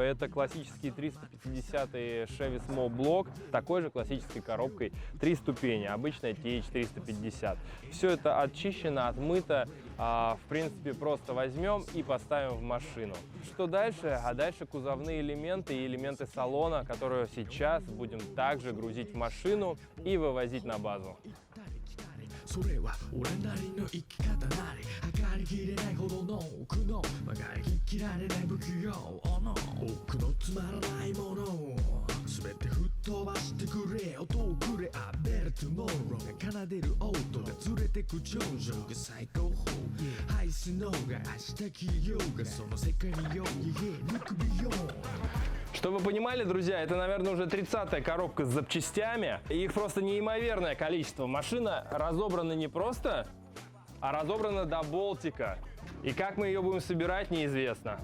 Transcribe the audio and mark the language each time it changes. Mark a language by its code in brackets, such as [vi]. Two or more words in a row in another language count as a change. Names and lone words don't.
[ru] Это классический 350-й Chevy [en] Small Block, [ru] такой же классической коробкой, 3 ступени, обычная TH350. Все это очищено, отмыто. В принципе, просто возьмем и поставим в машину. Что дальше? А дальше кузовные элементы и элементы салона, которые сейчас будем также грузить в машину и вывозить на базу. [ja] それは俺なりの生き方なり測りきれないほどの奥の曲がりきられない不器用の奥のつまらないものを全て吹っ飛ばしてくれ音をくれあベルトモロが奏でる音が連れてく頂上が最高峰ハイスノーが明日消えようがその世界によ抜くビヨン [ru] Чтобы вы понимали, друзья, это, наверное, уже 30-я коробка с запчастями. Их просто неимоверное количество. Машина разобрана не просто, а разобрана до болтика. И как мы ее будем собирать, неизвестно.